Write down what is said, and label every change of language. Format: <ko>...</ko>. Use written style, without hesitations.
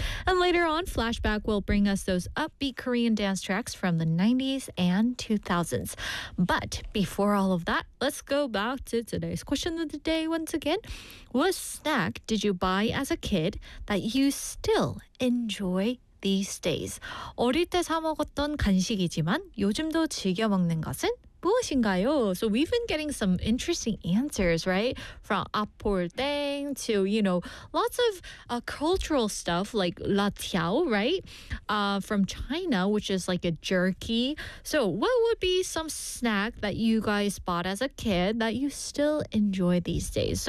<en>And later on, Flashback will bring us those upbeat Korean dance tracks from the 90s and 2000s. But before all of that, let's go back to today's question of the day once again. What snack did you buy as a kid that you still enjoy these days?</en> <ko>어릴 때 사 먹었던 간식이지만 요즘도 즐겨 먹는 것은 무엇인가요?</ko> <en>So we've been getting some interesting answers, right? From 아폴땡 to, you know, lots of cultural stuff like 라티아오, right? From China, which is like a jerky. So what would be some snack that you guys bought as a kid that you still enjoy these days?</en>